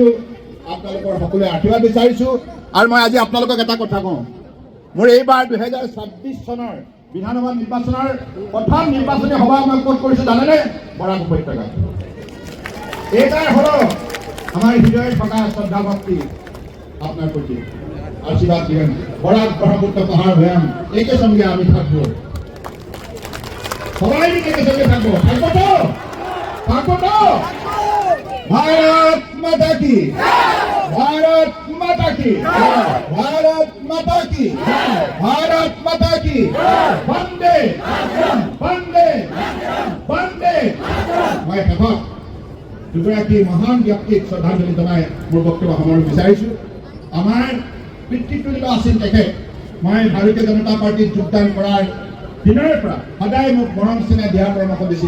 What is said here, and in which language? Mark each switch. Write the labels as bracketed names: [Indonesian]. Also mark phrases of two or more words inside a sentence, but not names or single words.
[Assamese] আপোনালোকৰ সকলোৱে আশীৰ্বাদ বিচাৰিছো। আৰু মই আজি আপোনালোকক এটা কথা কওঁ, মোৰ এইবাৰ 2026 চনৰ বিধানসভা নিৰ্বাচনৰ প্ৰথম নিৰ্বাচনী সভা মই ক'ত কৰিছো জানেনে? বৰাক উপত্যকাত। এইবাৰ হ'ল আমাৰ হৃদয়ত থকা শ্ৰদ্ধা ভক্তি [Bangla] আপনার প্রতি আশীর্বাদ দিবেন। বরাক ব্রহ্মপুত্র পাহাড় ভয়াম একে সঙ্গে আমি থাকবো, সবাই মিলে একে সঙ্গে থাকবো। থাকবো তো? থাকবো তো? [Hindi] भारत माता की, भारत माता की, भारत माता की, भारत माता की, वन्दे वन्दे वन्दे। [Assamese] মই শেষত দুগৰাকী মহান ব্যক্তিক শ্ৰদ্ধাঞ্জলি জনাই মোৰ বক্তব্য সামৰিব বিচাৰিছো। আমাৰ পিতৃতুল্য আছিল তেখেত। মই ভাৰতীয় জনতা পাৰ্টীত যোগদান কৰাৰ দিনৰ পৰা সদায় মোক মৰম চেনেহ দিয়াৰ পৰামৰ্শ দিছিল।